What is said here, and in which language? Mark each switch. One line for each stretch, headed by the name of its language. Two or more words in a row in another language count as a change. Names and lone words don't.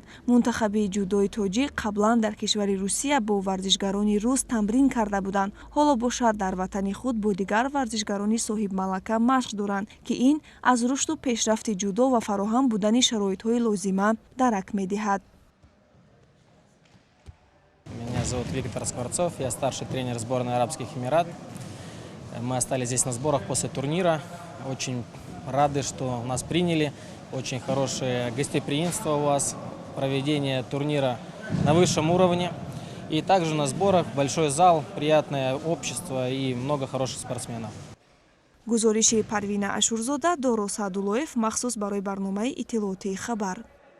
Tajik: мунтахаби ҷудои тоҷик қаблан дар кишвари Русия бо варзишгарони рус тамрин карда буданд. ҳоло бошад дар ватани худ бо дигар варзишгарони соҳибмалака машқ доранд, ки ин аз рушду пешрафти ҷудо ва фароҳам будани шароитҳои лозима дарак медиҳад.
Russian: Меня зовут Виктор Скворцов, я старший тренер сборной Арабских Эмиратов. Мы остались здесь на сборах после турнира. Очень рады, что нас приняли. Очень хорошее гостеприимство у вас. Проведение турнира на высшем уровне. И также на сборах большой зал, приятное общество и много хороших спортсменов.
Tajik: гузориши Парвина Ашурзода, Доро Саъдуллоев, махсус барои барномаи иттилоотии хабар.